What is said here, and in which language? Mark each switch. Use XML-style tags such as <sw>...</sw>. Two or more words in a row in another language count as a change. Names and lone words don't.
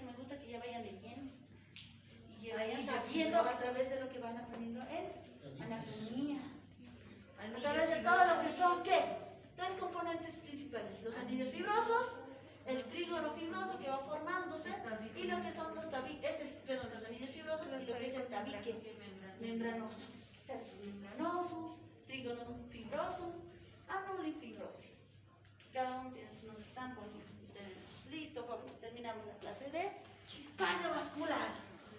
<es>Me gusta que ya vayan leyendo. Y que vayan sabiendo a través de lo que van aprendiendo en anatomía. A través de todo lo que son, ¿qué? Tres componentes principales. Los anillos fibrosos, el trígono fibroso que va formándose y lo que son los tabiques, los anillos fibrosos y lo que es el tabique membranoso. Septum membranoso, trígono fibroso, anuli fibroso. Cada uno tiene su nombre tan bonito. Listo, jóvenes, terminamos la clase de cardiovascular.</es>